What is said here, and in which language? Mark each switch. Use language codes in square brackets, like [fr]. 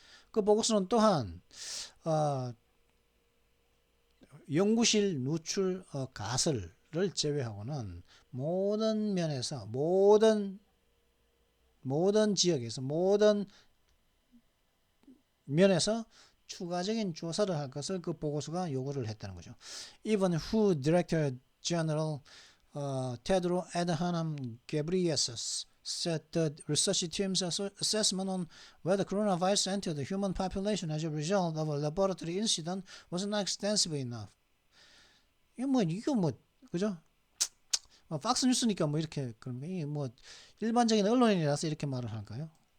[ko] 그 보고서는 또한 연구실 누출 가설을 제외하고는 모든 면에서 모든 지역에서 모든 면에서 추가적인 조사를 할 것을 그 보고서가 요구를 했다는 거죠. [en] Even WHO Director General Tedros Adhanom Ghebreyesus said the research team's assessment on whether coronavirus entered the human population as a result of a laboratory incident was not extensive enough. [ko] 이거 뭐 그죠? 팍스 뉴스니까 뭐 이렇게 그런 게 뭐 일반적인 언론인이라서 이렇게 말을 할까요?